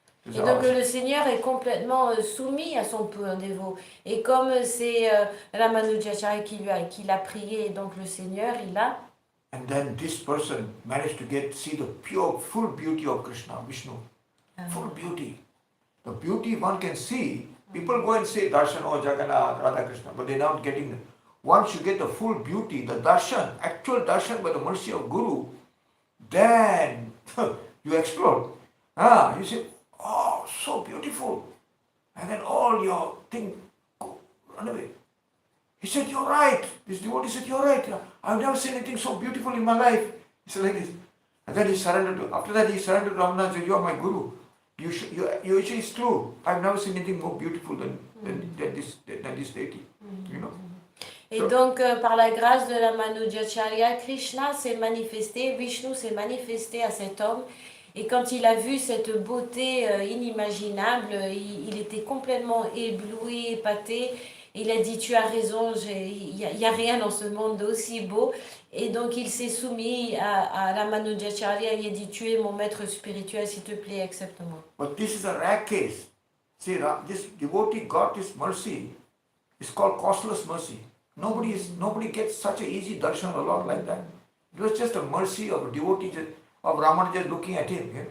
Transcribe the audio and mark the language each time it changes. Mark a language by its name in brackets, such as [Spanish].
[French] Et donc le Seigneur est complètement soumis à son pur dévot. Et comme c'est Ramanujacharya qui l'a prié, donc le Seigneur, il a... [English] And then this person managed to see the pure, full beauty of Krishna, Vishnu. Full beauty. The beauty one can see. People go and say darshan, oh Jagannath, Radha Krishna, but they're not getting it. Once you get the full beauty, the darshan, actual darshan by the mercy of Guru, then you explode. You say, oh, so beautiful. And then all your things run away. He said, you're right. This devotee said, you're right. I've never seen anything so beautiful in my life. He said like this. And then he surrendered after that he surrendered to Ramana and said, you are my Guru. It's true. I've never seen anything more beautiful than this deity. [French] Et donc, par la grâce de la Manujacharya, Krishna s'est manifesté, Vishnu s'est manifesté à cet homme. Et quand il a vu cette beauté inimaginable, il était complètement ébloui, épaté. Il a dit, tu as raison, il n'y a rien dans ce monde d'aussi beau. Et donc il s'est soumis à la Manujacharya. Il a dit, tu es mon maître spirituel, s'il te plaît, accepte-moi. [English] But this is a rare case. See, this devotee got this mercy. It's called costless mercy. Nobody gets such an easy darshan of the Lord like that. It was just a mercy of a devotee, of Ramanuja looking at him.